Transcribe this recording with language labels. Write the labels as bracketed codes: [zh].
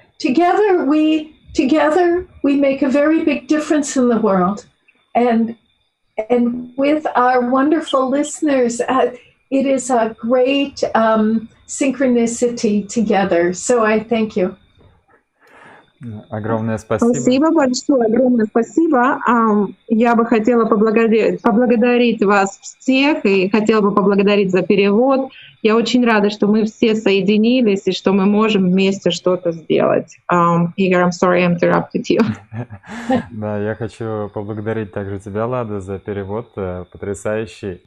[en] Together we make a very big difference in the world, and with our wonderful listeners, it is a great synchronicity together. So I thank you. [ru] Огромное спасибо. Спасибо большое, огромное спасибо. Я бы хотела поблагодарить вас всех и хотела бы поблагодарить за перевод. Я очень рада, что мы все соединились и что мы можем вместе что-то сделать. Игорь, [en] I'm sorry I interrupted you. [ru] Да, я хочу поблагодарить также тебя, Лада, за перевод потрясающий.